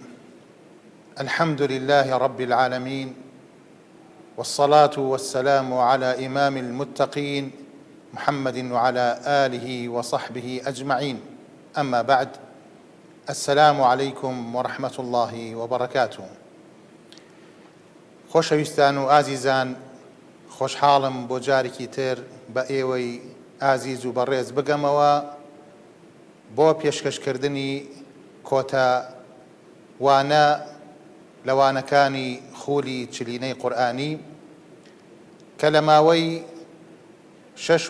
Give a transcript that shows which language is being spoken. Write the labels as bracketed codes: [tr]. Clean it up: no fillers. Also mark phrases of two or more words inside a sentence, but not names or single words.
[ar] الحمد لله رب العالمين، والصلاة والسلام على إمام المتقين محمد وعلى آله وصحبه أجمعين. أما بعد، السلام عليكم ورحمة الله وبركاته. [ckb] خۆشەویستان و ئازیزان، خۆشحاڵم بۆ جارێکی تر بە ئێوەی ئازیز و بەڕێز بگەمەوە بۆ پێشکەشکردنی کۆتا وانە لە وانەکانی خولی چلینەی قورئانی کە لە ماوەی 6